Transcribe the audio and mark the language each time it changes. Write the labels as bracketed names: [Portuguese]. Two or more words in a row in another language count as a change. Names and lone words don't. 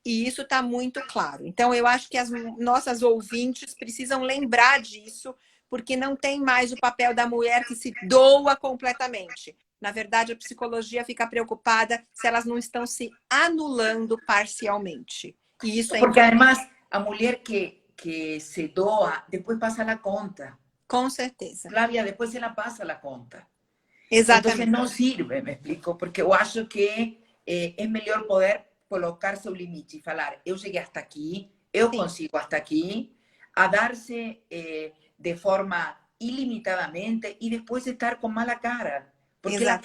[Portuguese] E isso está muito claro. Então, eu acho que as nossas ouvintes precisam lembrar disso, porque não tem mais o papel da mulher que se doa completamente. Na verdade, a psicologia fica preocupada se elas não estão se anulando parcialmente. E isso é Porque importante. [Spanish] además a mujer que se doa, después pasa la conta. [Portuguese] Com certeza. [Spanish] Flavia, después se la pasa la conta. Entonces [Portuguese] Exatamente. não sirve, me explico, porque eu acho que é melhor poder colocar seu limite e falar, eu cheguei [Spanish] hasta aqui, [Portuguese] eu Sim, consigo [Spanish] hasta aqui, [Portuguese] a dar-se de forma ilimitadamente e depois estar com [Spanish] mala cara, [Portuguese] porque ela